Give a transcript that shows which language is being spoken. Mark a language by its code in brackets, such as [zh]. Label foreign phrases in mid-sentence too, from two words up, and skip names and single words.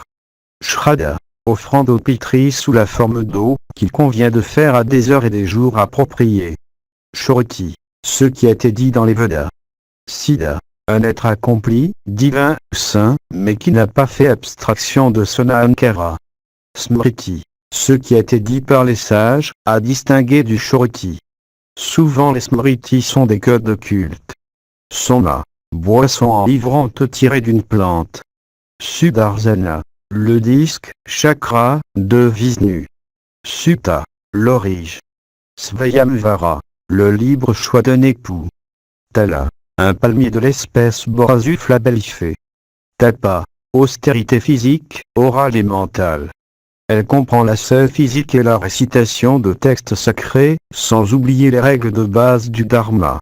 [fr] Shraddha, offrande au Pitri sous la forme d'eau, qu'il convient de faire à des heures et des jours appropriés. Shruti, ce qui a été dit dans les Vedas. Siddha, un être accompli, divin, saint, mais qui n'a pas fait abstraction de son ahankara. Smriti, ce qui a été dit par les sages, à distinguer du Shruti. Souvent les Smritis sont des codes occultes. Soma, boisson enivrante tirée d'une plante. Sudarsana, le disque, chakra, de Vishnu. Supta, l'orige. Svayamvara, le libre choix d'un époux. Tala, un palmier de l'espèce Borassus flabellifé. Tapa, austérité physique, orale et mentale. Elle comprend l'ascèse physique et la récitation de textes sacrés, sans oublier les règles de base du dharma.